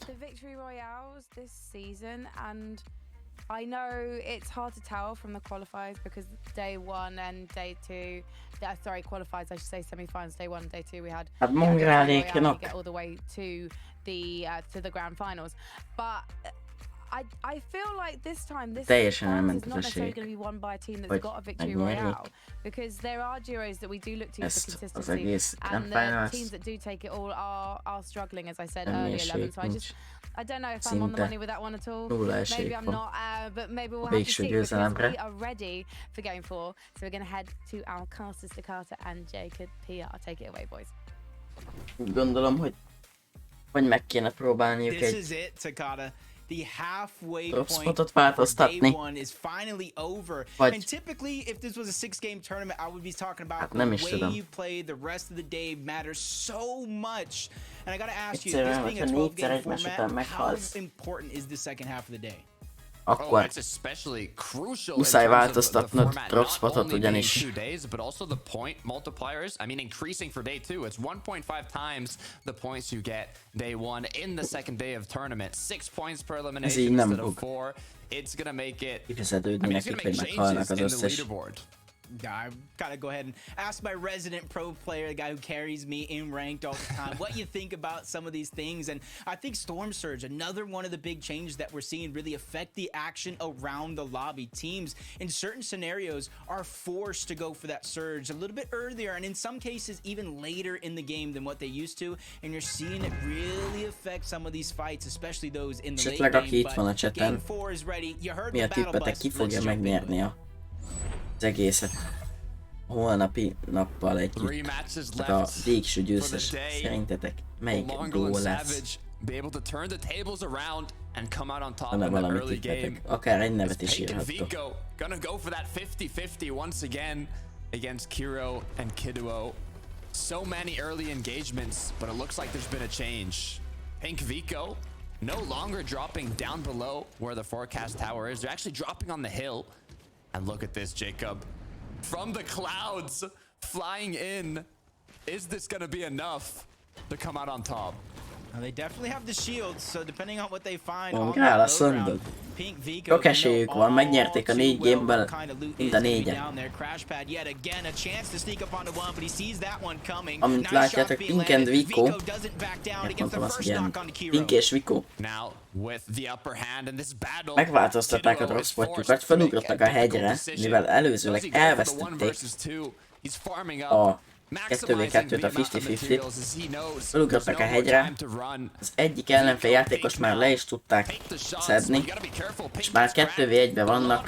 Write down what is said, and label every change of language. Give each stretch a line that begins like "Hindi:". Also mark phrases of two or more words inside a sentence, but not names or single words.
English: The victory royales this season, and I know it's hard to tell from the qualifiers because day one and day two, sorry, qualifiers, I should say semi-finals, day one and day two we had.
Hungarian: Hát
English: Get
Hungarian: mongráléknak
English: all the way to the grand finals, but I feel like this time this
Hungarian: teljesen
English: finals
Hungarian: elment is az
English: not necessarily
Hungarian: esélyük,
English: going to be won by a team that's
Hungarian: hogy
English: got a victory
Hungarian: megnyerjék
English: royale, because there are duos that we do look to for
Hungarian: ezt az
English: consistency,
Hungarian: egész Grand
English: and the Finals. teams that do take it all are struggling, as I said
Hungarian: Semmi
English: earlier, Levin.
Hungarian: esélyük
English: So
Hungarian: nincs.
English: I don't know if I'm on the
Hungarian: Szinte
English: money with that one at all.
Hungarian: nulla
English: Maybe
Hungarian: esélyük
English: I'm
Hungarian: van
English: not, but maybe we'll
Hungarian: a
English: have to
Hungarian: végső
English: see because
Hungarian: győzelemre.
English: we are ready for game 4. So we're going to head to our casters, Takata and Jacob PR. Take it away, boys.
Hungarian: Úgy gondolom, hogy meg kéne próbálniuk
English: This
Hungarian: egy
English: is it, Takata. The halfway
Hungarian: Drop
English: point
Hungarian: spotot
English: for
Hungarian: változtatni.
English: day one is finally over.
Hungarian: Vagy
English: And typically, if this was a 6-game tournament, I would be talking about
Hungarian: hát
English: the
Hungarian: nem is
English: way
Hungarian: tudom.
English: you play the rest of the day matters so much. And I gotta ask you,
Hungarian: Egyszerűen,
English: this being a
Hungarian: hogyha négyszer
English: 12-game
Hungarian: egymás után
English: format, how
Hungarian: meghalsz,
English: important is the second half of the day?
Hungarian: akkor muszáj változtatnod
English: drop spotot,
Hungarian: ugyanis
English: but also the point multipliers. I mean, increasing for day 2. It's 1.5 times the points you get day 1 in the second day of tournament. 6 points per elimination instead of 4. It's gonna make it.
Hungarian: kifizetődni nekik, hogy meghalnak az összes.
English: I gotta go ahead and ask my resident pro player, the guy who carries me in ranked all the time, what you think about some of these things. And I think Storm Surge, another one of the big changes that we're seeing really affect the action around the lobby. Teams in certain scenarios are forced to go for that surge a little bit earlier, and in some cases even later in the game than what they used to. And you're seeing it really affect some of these fights, especially those in the late
Hungarian: Esetleg aki itt van a
English: game. But
Hungarian: chaten,
English: game 4 is ready. You heard
Hungarian: mi
English: the
Hungarian: a
English: battle
Hungarian: tippetek,
English: bus.
Hungarian: ki fogja
English: Let's jump into it.
Hungarian: megnyerni az egészet holnapi nappal együtt? Tehát a végső győztes. Szerintetek melyik duó lesz?
English: Be able to turn the tables around and come out on top
Hungarian: Van-e
English: in the
Hungarian: valami
English: early game.
Hungarian: tippetek? Akár egy nevet is
English: Pink and
Hungarian: írhattok.
English: Vico gonna go for that 50-50 once again against Kiro and Kiduo. So many early engagements, but it looks like there's been a change. Pink Vico no longer dropping down below where the forecast tower is. They're actually dropping on the hill. And look at this, Jacob. From the clouds, flying in. Is this gonna be enough to come out on top? They definitely have the shields, so depending on what they find on
Hungarian: Mongrál,
English: that
Hungarian: azt
English: low
Hungarian: mondod.
English: ground, Pink Vico,
Hungarian: Sok esélyük van, megnyerték a 4 gameből mind a 4-et. Amint látjátok, Pink and Vico, mondtam azt, ilyen Pink és Vico,
English: Now with the upper hand in this battle,
Hungarian: megváltoztatták a
English: drop spotjukat,
Hungarian: felugrottak a hegyre, mivel előzőleg elvesztették a 2v2-t, a 50-50-t, felugrottak a hegyre, az egyik ellenfél játékos már le is tudták szedni, és már 2v1-ben vannak.